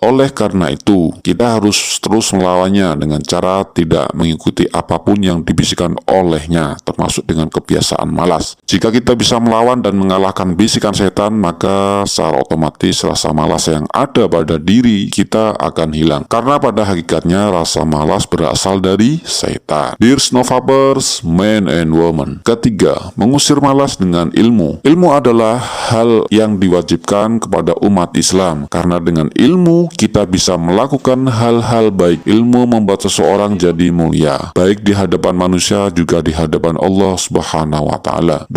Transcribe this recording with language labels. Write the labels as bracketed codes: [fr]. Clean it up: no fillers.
[id] Oleh karena itu, kita harus terus melawannya dengan cara tidak mengikuti apapun yang dibisikkan olehnya, termasuk dengan kebiasaan malas. Jika kita bisa melawan dan mengalahkan bisikan setan, maka secara otomatis rasa malas yang ada pada diri kita akan hilang. Karena pada hakikatnya rasa malas berasal dari setan. [en] Dear Snowfabbers, men and women. [id] Ketiga, mengusir malas dengan ilmu. Ilmu adalah hal yang diwajibkan kepada umat Islam, karena dengan ilmu kita bisa melakukan hal-hal baik. Ilmu membuat seseorang jadi mulia, baik di hadapan manusia juga di hadapan Allah Subhanahu wa Ta'ala.